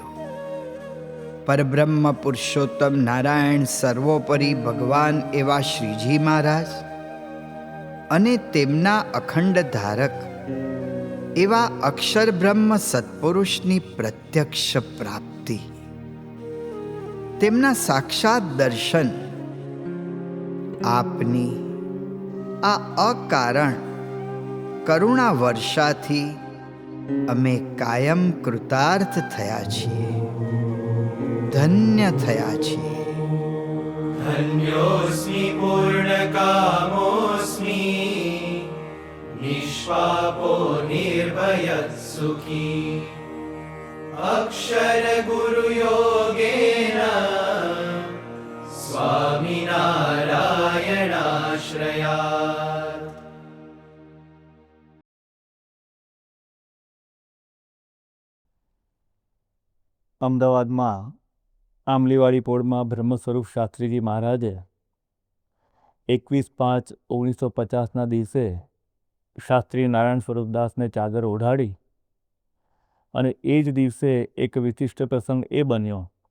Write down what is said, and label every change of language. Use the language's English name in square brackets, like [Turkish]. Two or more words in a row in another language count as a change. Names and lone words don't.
[Gujarati] પરબ્રહ્મ પુરુષોત્તમ નારાયણ સર્વોપરી ભગવાન એવા શ્રીજી મહારાજ અને તેમના અખંડ ધારક એવા અક્ષર બ્રહ્મ સત્પુરુષની પ્રત્યક્ષ પ્રાપ્તિ, તેમના સાક્ષાત દર્શન, આપની આ અકારણ કરુણા વર્ષાથી અમે કાયમ કૃતાર્થ થયા છીએ, ધન્ય થયા છીએ. [Sanskrit] धन्योऽस्मि पूर्णकामोऽस्मि निष्पापो निर्भयः सुखी अक्षरगुरुयोगेन स्वामिनारायणाश्रयात्. [Gujarati] અમદાવાદમાં આંબલીવાળી પોળમાં બ્રહ્મ સ્વરૂપ શાસ્ત્રીજી મહારાજે 21/5/1950ના દિવસે શાસ્ત્રી નારાયણ સ્વરૂપદાસને ચાદર ઓઢાડી અને એ જ દિવસે એક વિશિષ્ટ પ્રસંગ એ બન્યો